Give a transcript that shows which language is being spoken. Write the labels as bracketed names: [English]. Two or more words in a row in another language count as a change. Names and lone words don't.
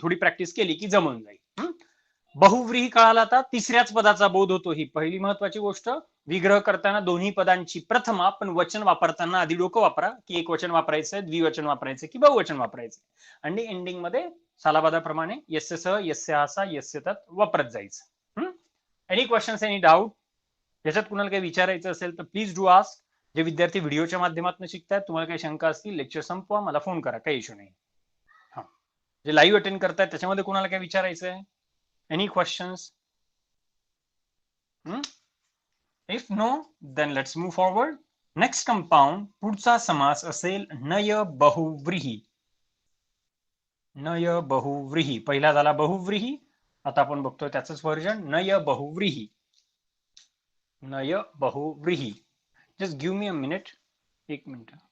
[Marathi] थोडी प्रॅक्टिस केली की जमून जाईल. बहुव्रीही कळाला. आता तिसऱ्याच पदाचा बोध होतो, ही पहिली महत्वाची गोष्ट. विग्रह करताना दोन्ही पदांची प्रथमा, पण वचन वापरताना आधी डोकं वापरा की एक वचन वापरायचंय, द्विवचन वापरायचं की बहुवचन वापरायचं. आणि एंडिंग मध्ये सालाबादाप्रमाणे [Sanskrit] यस्य सह, यस्य आसा, यस्य तत् [Marathi] वापरत जायचं. [English] any questions, any doubt? [Marathi] याच्यात कुणाला काही विचारायचं असेल तर [English] please do ask. [Marathi] जे विद्यार्थी व्हिडिओच्या माध्यमातून शिकतात, तुम्हाला काही शंका असतील लेक्चर संपवा, मला फोन करा, काही इश्यू नाही. हा, जे [English] live attend [Marathi] करतायत त्याच्यामध्ये कुणाला काही विचारायचं आहे? [English] Any questions? If no, then let's move forward. Next compound, [Marathi] पुढचा समास असेल नय बहुव्रीही. नय बहुव्रीही, पहिला झाला बहुव्रीही, आता आपण बघतोय त्याचंच व्हर्जन नय बहुव्रीही. नय बहुव्रीही. [English] just give me a minute, [Marathi] एक मिनिट.